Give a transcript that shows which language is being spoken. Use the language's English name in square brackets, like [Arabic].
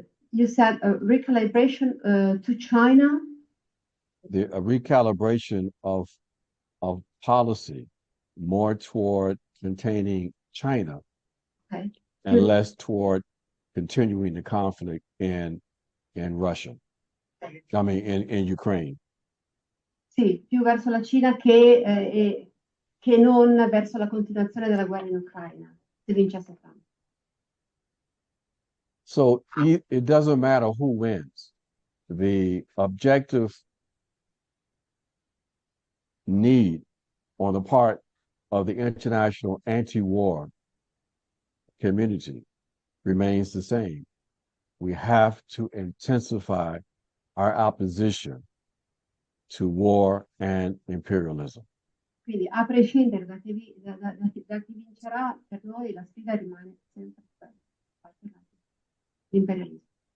[English] You said a recalibration to China? A recalibration of policy more toward containing China, Okay. and less toward continuing the conflict in Russia. I mean, in Ukraine. [Italian] Sì, più verso la Cina che non verso la continuazione della guerra in Ucraina, se vincesse Trump. [English] So it doesn't matter who wins. The objective need on the part of the international anti-war community remains the same. We have to intensify our opposition to war and imperialism. [Italian] Quindi, a prescindere da chi vincerà, per noi la sfida rimane sempre l'imperialismo.